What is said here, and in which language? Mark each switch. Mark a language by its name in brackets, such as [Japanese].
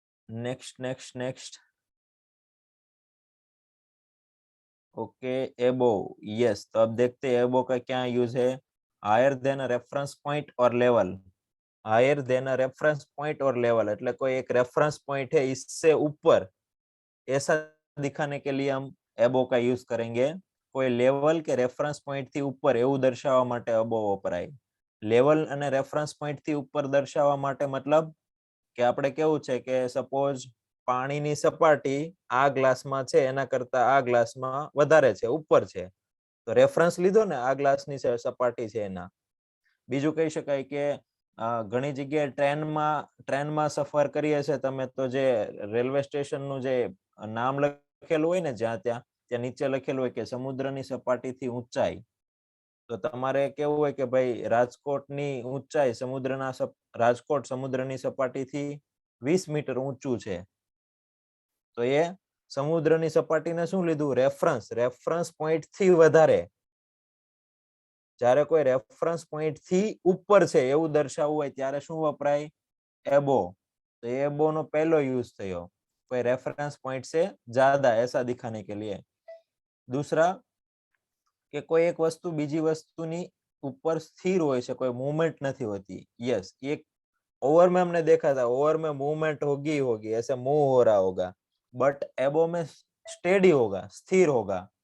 [Hindi] Next okay, एबो, yes. तो अब देखते हैं एबो का क्या यूज है। Higher than a reference point और level. Higher than a reference point और लेवल [Gujarati] એટલે કોઈ એક રેફરન્સ પોઈન્ટ [Hindi] है इससे ऊपर, ऐसा दिखाने के लिए हम एबो का यूज करेंगे। [Gujarati] કોઈ લેવલ કે રેફરન્સ પોઈન્ટ થી ઉપર એવું દર્શાવવા માટે એબો વપરાય। લેવલ અને રેફરન્સ પોઈન્ટ થી ઉપર દર્શાવવા માટે मतलब કે આપણે કેવું છે કે સપોઝ પાણીની સપાટી આ ગ્લાસમાં છે એના કરતા આ ગ્લાસમાં વધારે છે, ઉપર છે, તો રેફરન્સ લીધો ને આ ગ્લાસની સપાટી છે એના। બીજું કહી શકાય કે ઘણી જગ્યાએ ટ્રેનમાં સફર કરીએ છે તમે, તો જે રેલવે સ્ટેશનનું જે નામ લખેલું હોય ને જ્યાં ત્યાં નીચે લખેલું હોય કે સમુદ્રની સપાટીથી ઊંચાઈ, તો તમારે કેવું હોય કે ભાઈ રાજકોટની ઊંચાઈ રાજકોટ સમુદ્રની સપાટીથી 20 મીટર ઊંચું છે, તો એ સમુદ્રની સપાટીને શું લીધું, રેફરન્સ પોઈન્ટ થી વધારે। જ્યારે કોઈ રેફરન્સ પોઈન્ટ થી ઉપર છે એવું દર્શાવવું હોય ત્યારે શું વપરાય, એબો। [Hindi] तो [Gujarati] एबो नो पहलो यूज थयो, [Hindi] कोई रेफरेंस पॉइंट से ज्यादा ऐसा दिखाने के लिए। [Gujarati] दूसरा कि कोई एक वस्तु बीजी वस्तुनी ऊपर स्थिर होय छे, [Hindi] कोई मूवमेंट नहीं होती। यस, एक ओवर में हमने देखा था, ओवर में मूवमेंट होगी, ऐसे मूव हो रहा होगा, बट एबो में स्टेडी होगा, स्थिर होगा।